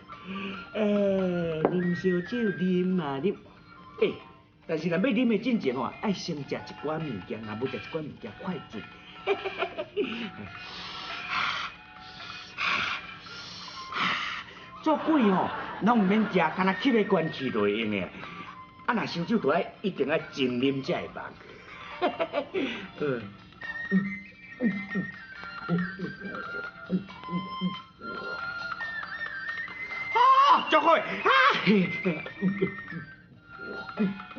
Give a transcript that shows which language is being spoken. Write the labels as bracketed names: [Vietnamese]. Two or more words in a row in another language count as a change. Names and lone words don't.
[Min Nan Chinese] 啉烧酒啉嘛啉，但是若要啉的进前吼，爱先食一寡物件，若要食一寡物件，快进。做鬼吼，拢毋免食，干那吸个关气就会用的。啊，若烧酒就爱一定爱真啉才会放。啊，足好！啊！